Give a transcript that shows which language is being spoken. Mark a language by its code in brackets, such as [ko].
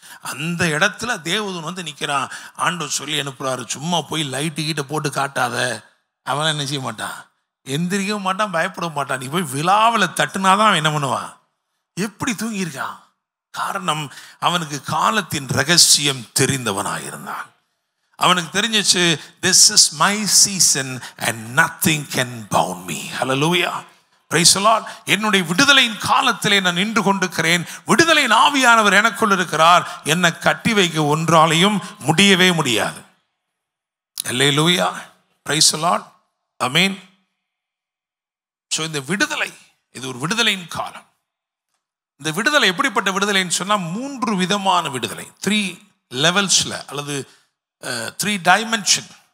[ta] அந்த இடத்துல தேவதூதன் நிற்கிறான். ஆண்டவர் சொல்லி அனுப்புறாரு, சும்மா போய் லைட்டு கீட்ட போட்டு காட்டாத. அவன் என்ன செய்ய மாட்டான், எந்திரிக்க மாட்டான், பயப்பட மாட்டான். நீ போய் விழாவில் தட்டுனாதான் அவன் என்ன பண்ணுவான். எப்படி தூங்கியிருக்கான்? காரணம், அவனுக்கு காலத்தின் ரகசியம் தெரிந்தவனாயிருந்தான். அவனுக்கு தெரிஞ்சிச்சு, [en] this is my season and nothing can bound me. Hallelujah, praise the Lord. [ta] என்னுடைய விடுதலையின் காலத்திலே நான் நின்று கொண்டிருக்கிறேன். விடுதலையின் ஆவியானவர் எனக்குள் இருக்கிறார். என்னை கட்டி வைக்க ஒன்றாலையும் முடியவே முடியாது. [en] Hallelujah, praise the Lord, amen. [ta] So இந்த விடுதலை, இது ஒரு விடுதலையின் காலம். இந்த விடுதலை எப்படிப்பட்ட விடுதலைன்னு சொன்னா 3 விதமான விடுதலை, 3 லெவல்ஸ்ல அல்லது 3 டைமென்ஷன்.